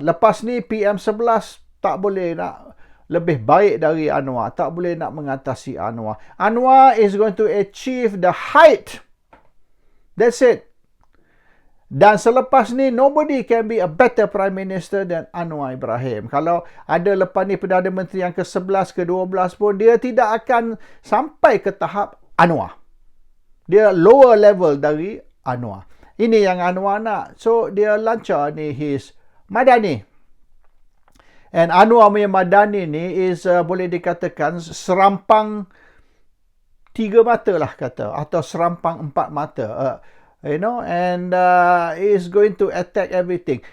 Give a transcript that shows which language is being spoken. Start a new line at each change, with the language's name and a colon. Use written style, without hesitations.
Malay: Lepas ni PM11 tak boleh nak lebih baik dari Anwar, tak boleh nak mengatasi Anwar.
English: Anwar is going to achieve the height. That's it.
Malay: Dan selepas ni,
English: nobody can be a better Prime Minister than Anwar Ibrahim.
Malay: Kalau ada lepas ni Perdana Menteri yang ke-11, ke-12 pun, dia tidak akan sampai ke tahap Anwar. Dia
English: lower level
Malay: dari Anwar. Ini yang Anwar nak. So, dia lancar ni his Madani. And Anwar punya Madani ni is boleh dikatakan serampang 3 mata lah kata, atau serampang 4 mata.
English: And is going to attack everything.